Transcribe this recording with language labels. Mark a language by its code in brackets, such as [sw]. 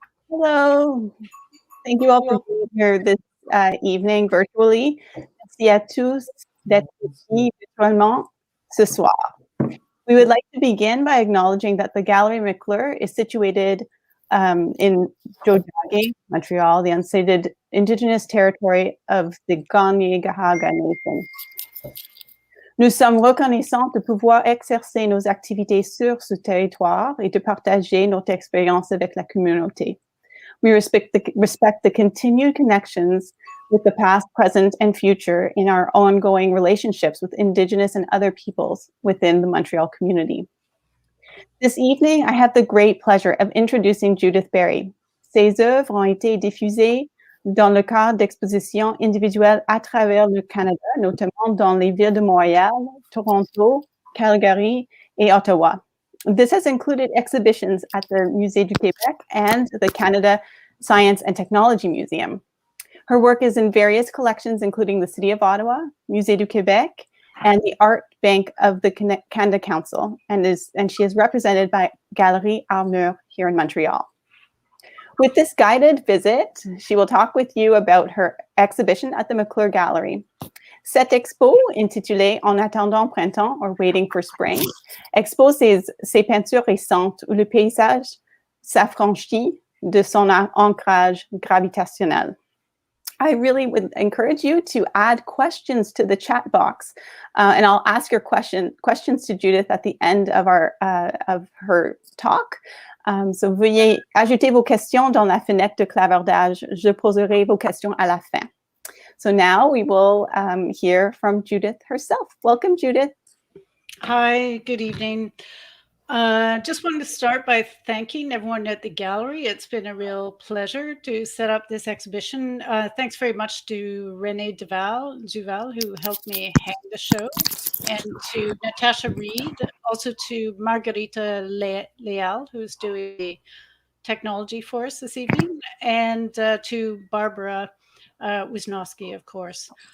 [en] Thank you all for being here this evening virtually. [fr] Merci à tous d'être ici virtuellement ce soir. [en] We would like to begin by acknowledging that the Gallery McClure is situated in Jojage, Montreal, the unceded Indigenous territory of the 𝒂💂💂 Nation. [fr] Nous sommes reconnaissants de pouvoir exercer nos activités sur ce territoire et de partager notre expérience avec la communauté. [en] We respect the continued connections with the past, present, and future in our ongoing relationships with Indigenous and other peoples within the Montreal community. This evening, I have the great pleasure of introducing Judith Berry. [fr] Ses œuvres ont été diffusées dans le cadre d'expositions individuelles à travers le Canada, notamment dans les villes de Montréal, Toronto, Calgary, et Ottawa. [en] This has included exhibitions at the Musée du Québec and the Canada Science and Technology Museum. Her work is in various collections, including the City of Ottawa, Musée du Québec, and the Art Bank of the Canada Council, and she is represented by Galerie Armure here in Montreal. With this guided visit, she will talk with you about her exhibition at the McClure Gallery. [fr] Cette expo, intitulée En attendant printemps or Waiting for Spring, expose ses peintures récentes où le paysage s'affranchit de son ancrage gravitationnel. [en] I really would encourage you to add questions to the chat box, and I'll ask your questions to Judith at the end of her talk. [fr] So veuillez ajouter vos questions dans la fenêtre de clavardage. Je poserai vos questions à la fin. [en] So now we will hear from Judith herself. Welcome, Judith. Hi, good evening. Just wanted to start by thanking everyone at the gallery. It's been a real pleasure to set up this exhibition. Thanks very much to Renee Duval, who helped me hang the show, and to Natasha Reed, also to Margarita Leal, who's doing the technology for us this evening, and to Barbara Wisnowski, of course.